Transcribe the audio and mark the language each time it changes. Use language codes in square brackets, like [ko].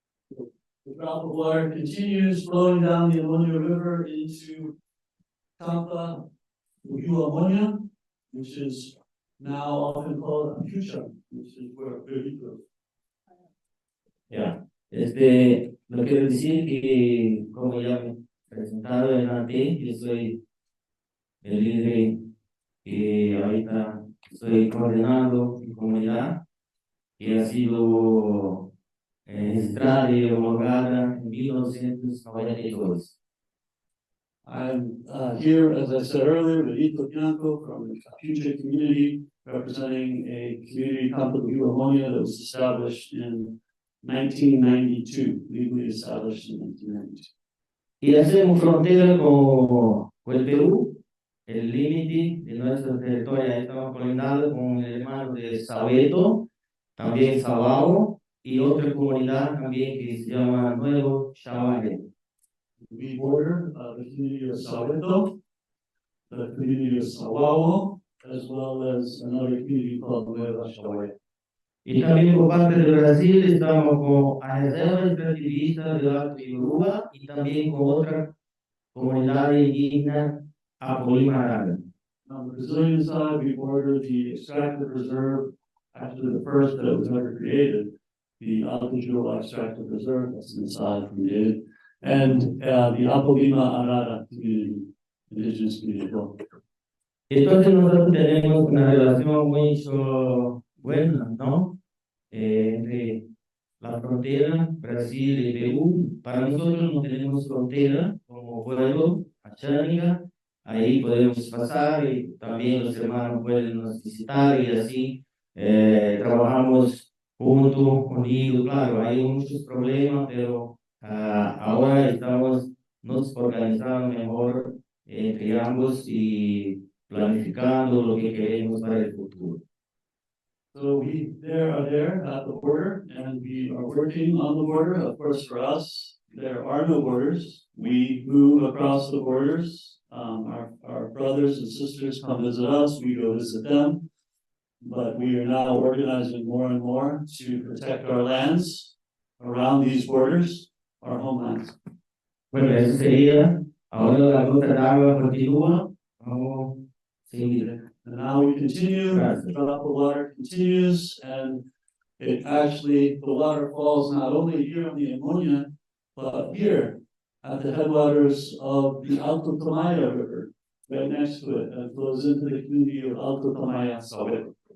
[en] The drop of water continues flowing down the Ammonia River into Tampa, Uyu Ammonia, which is now often called Apucha, which is where Perito. [es] Ya, lo quiero decir que, como ya me presentaron antes, yo soy el líder que ahorita estoy coordinando mi comunidad, que ha sido registrada y homologada en 1992. [en] I'm here, as I said earlier, Benito Bianco from the Apucha community, representing a community, Campo de Ammonia, that was established in 1992, legally established in 1992. [es] Y hacemos frontera con el Perú, el límite de nuestro territorio. Ahí estamos coordinados con el hermano de Sabeto, también Sabao, y otra comunidad también que se llama Nuevo Chavalle. [en] We border the community of Soweto, the community of Sawawo, as well as another community called Nueva Chavalle. [es] Y también por parte de Brasil estamos con la reserva extractivista de Alto Yoruba y también con otra comunidad indígena Apolimarada. [en] On the Brazilian side, we border the extractive reserve, actually the first that was ever created, the Alto Yoruba Extractive Reserve, that's inside from David, and the Apolima Arara community, indigenous community. [es] Entonces nosotros tenemos una relación muy buena, ¿no? Entre la frontera Brasil y Perú. Para nosotros no tenemos frontera como pueblo, Achánica, ahí podemos pasar y también los hermanos pueden nos visitar y así trabajamos juntos, unidos. Claro, hay muchos problemas, pero ahora estamos nos organizando mejor entre ambos y planificando lo que queremos para el futuro. [en] So we are there at the border, and we are working on the border. Of course, for us, there are no borders. We move across the borders. Our brothers and sisters come visit us. We go visit them. But we are now organizing more and more to protect our lands around these borders, our homelands. [es] Bueno, eso sería. Ahora la ruta de agua continúa. Vamos a seguir. [en] And now we continue, the drop of water continues, and it actually, the water falls not only here on the ammonia, but here at the headwaters of the Alto Tamaya River, right next to it, and flows into the community of Alto Tamaya, Soweto.